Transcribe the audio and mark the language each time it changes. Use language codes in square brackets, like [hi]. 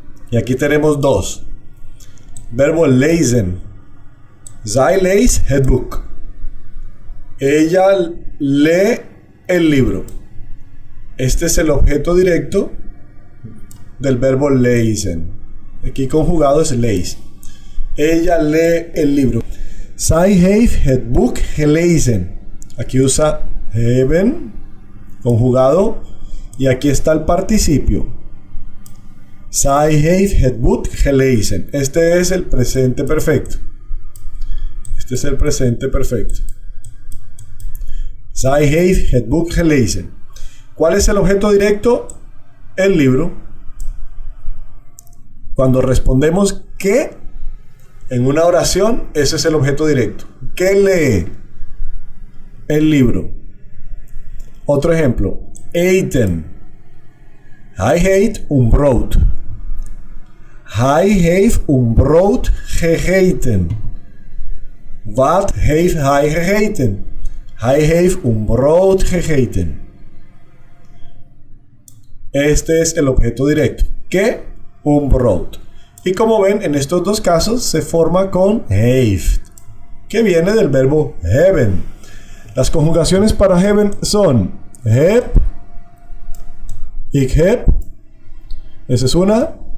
[es] Y aquí tenemos dos. Verbo lezen. [nl] Zij leest het boek. [es] Ella lee el libro. Este es el objeto directo del verbo lezen. Aquí conjugado es lees. Ella lee el libro. [nl] Zij heeft het boek gelezen. [es] Aquí usa hebben, conjugado, y aquí está el participio. [nl] Zij heeft het boek gelezen. [es] Este es el presente perfecto. Este es el presente perfecto. [nl] Zij heeft het boek gelezen. [es] ¿Cuál es el objeto directo? El libro. Cuando respondemos ¿qué? En una oración, ese es el objeto directo. ¿Qué lee? El libro. Otro ejemplo. Eten. [nl] Hij heeft een brood. Hij heeft een brood gegeten. Wat heeft hij gegeten? Hij heeft een brood gegeten. [es] Este es el objeto directo. ¿Qué? Un brood. Y como ven, en estos dos casos se forma con heeft, que viene del verbo hebben. Las conjugaciones para hebben son heb, ik heb. Esa es una.